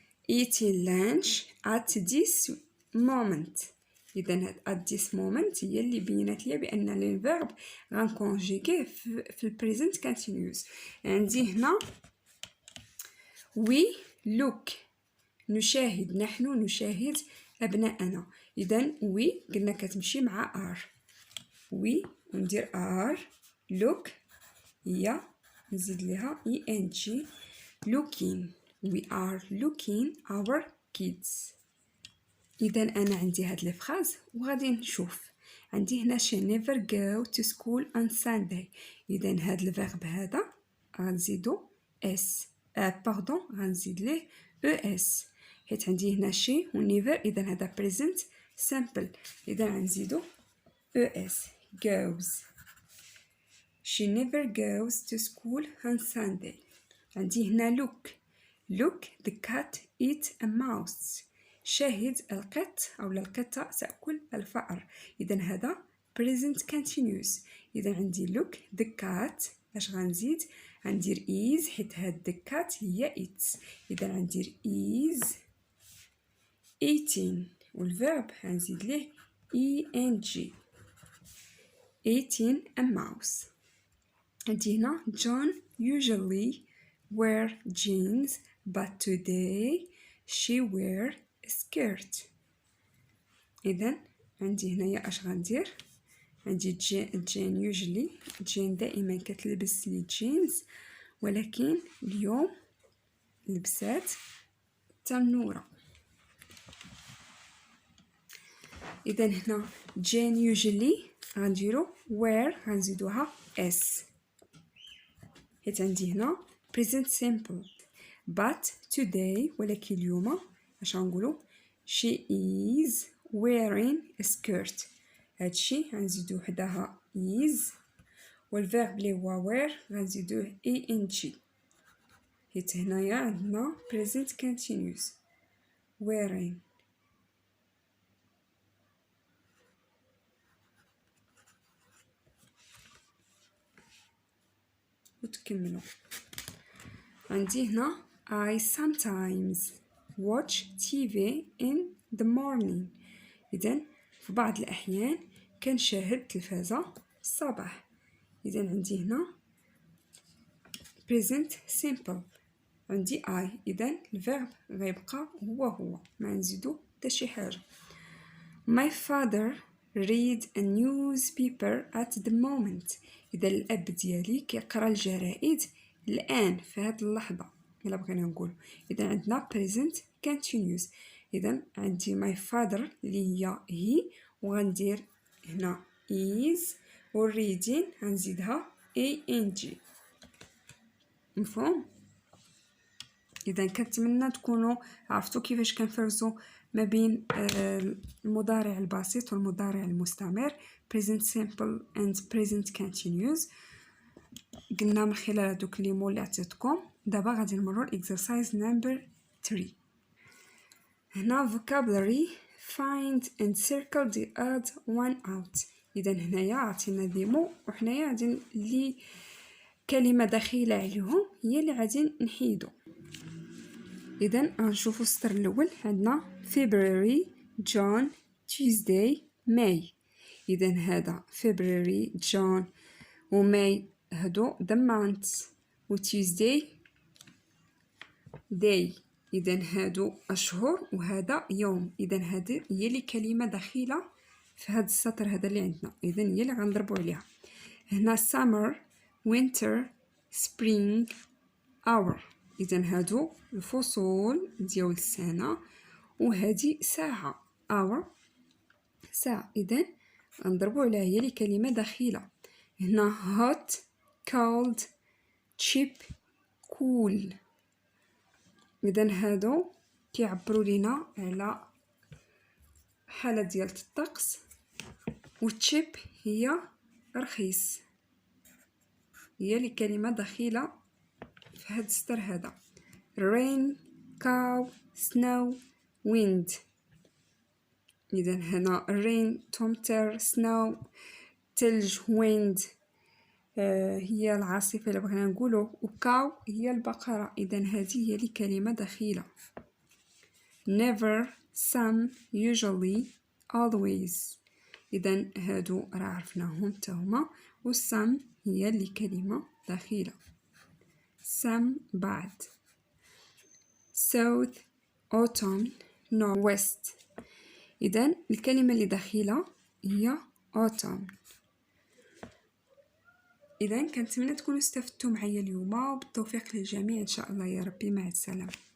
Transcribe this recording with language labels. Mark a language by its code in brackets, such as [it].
[en] eating lunch at this moment. [ar] اذا [en] at this moment [ar] هي اللي بينات لي بان الفيرب غنكونجيغيه في البريزنت كونتينيوس. عندي هنا [en] we look [ar] نشاهد نحن نشاهد ابناءنا. اذا [en] we [ar] قلنا كتمشي مع [en] r we [ar] وندير [en] r look [ar] هي نزيد ليها [en] eng looking we are looking our kids. [ar] اذا انا عندي هاد لي فراز وغادي نشوف. عندي هنا [en] she never go to school on Sunday. [ar] اذا هاد الفيرب هذا غنزيدو اس باردون غنزيد ليه اس حيت عندي هنا شي و never. اذا هذا present simple. اذا غنزيدو اس goes. [en] she never goes to school on Sunday. [ar] عندي هنا [en] look the cat eat a mouse. [ar] شاهد القط أو القطة تأكل الفأر. إذا هذا present continuous. إذا عندي [en] look the cat [ar] اش غنزيد؟ غندير is حيت هاد the cat هي it. إذا غندير is eating والverb غنزيد ليه eng [en] eating a mouse. عندي هنا John usually wear jeans but today she wear a skirt. [ar] إذا عندي هنايا اش غندير؟ عندي جين usually جين دائما كتلبس لي جينز ولكن اليوم لبسات تنورة. إذا هنا جين usually غنديرو wear غنزيدوها s حيت عندي هنا present simple. [en] but today [ar] ولكن اليوم اش غنقولو؟ [en] she is wearing a skirt. [ar] هادشي غنزيدو حداها is والفيرب لي هو wear غنزيدوه ing حيت هنايا عندنا present continuous wearing. وتكملوا. [en] عندي هنا I sometimes watch TV in the morning. [ar] إذن في بعض الأحيان كنشاهد التلفازة الصباح. إذن عندي هنا present simple عندي I. إذن الverb غيبقى هو ما نزيدو حتى شي حاجة. [en] My father read a newspaper at the moment. [ar] إذا الأب ديالي كيقرا الجرائد الآن في هذه اللحظة إلا بغينا نقول. إذا عندنا present continuous. إذا عندي [en] my father [ar] اللي هي he وغندير هنا is و reading غنزيدها ing. مفهوم؟ إذا كنتمنى تكونوا عرفتوا كيفاش كنفرزوا ما بين المضارع البسيط والمضارع المستمر [en] present simple and present continuous. [ar] قلنا من خلال هذوك لي مو اللي عطيتكم. دابا غادي نمروا [en] exercise number 3. [ar] هنا [en] vocabulary find and circle the odd one out. [ar] اذا هنايا عطينا دي مو وحنايا غادي لي كلمه دخيله عليهم هي اللي غادي نحيدو. اذا غنشوفوا السطر الاول عندنا February John Tuesday May. اذا هذا February John و May هادو [en] the months [ar] و Tuesday day. اذا هادو اشهر وهذا يوم. اذا هذه هي اللي كلمه دخيله في هذا السطر هذا اللي عندنا. اذا هي اللي غنضربوا عليها. [en] هنا summer winter spring hour. [ar] اذا هادو الفصول ديال السنه وهذه ساعه hour ساعه. اذا غنضربوا عليها هي اللي كلمه دخيله. [en] هنا hot cold cheap cool. [ar] اذا هادو كيعبروا لينا على حاله ديال الطقس وتشيب هي رخيص. هي اللي كلمه دخيله في هذا السطر هذا. [en] rain cow snow wind. [ar] اذا هنا rain تمطر snow ثلج wind هي العاصفه اللي بغينا نقولوا وكاو هي البقره. اذا هذه هي اللي كلمه دخيله. [en] never some usually always. [ar] اذا هادو راه عرفناهم تهما والsome هي اللي كلمه دخيله. [en] some [ar] بعد [en] south autumn north west. [ar] اذا الكلمه اللي دخيله هي autumn. إذا كنتمنى تكونوا استفدتوا معايا اليوم وبالتوفيق للجميع إن شاء الله يا ربي. مع السلامة.